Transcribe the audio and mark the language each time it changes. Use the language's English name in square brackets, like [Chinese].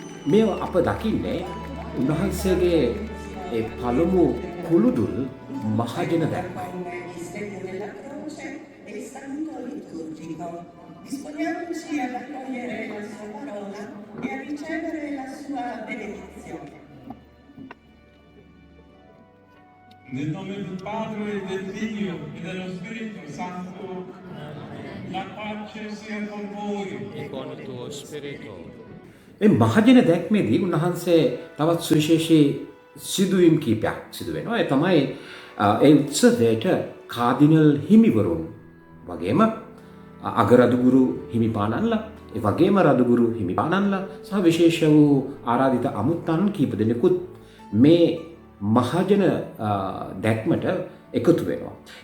[Sinhala] මේ අප දකින්නේ උන්වහන්සේගේ ඒ පළමු කුළුදුල් මහජන දැක්මයි. [Italian] Disponiamoci ad accogliere la sua parola e a ricevere la sua benedizione. Nel nome del Padre, del Figlio e dello Spirito Santo, la pace sia con voi. E con il tuo spirito. [Sinhala] මේ මහජන දැක්මේදී උන්වහන්සේ තවත් සුවිශේෂී සිදුවීම් කීපයක් සිදු වෙනවා. ඒ තමයි ඒ උත්සවයට කාදිනල් හිමිවරුන් වගේම අගරදුගුරු හිමිපාණන්ලා, ඒ වගේම රදුගුරු හිමිපාණන්ලා සහ විශේෂ වූ ආරාධිත අමුත්තන් කීප දෙනෙකුත් මේ මහජන දැක්මට එකතු වෙනවා.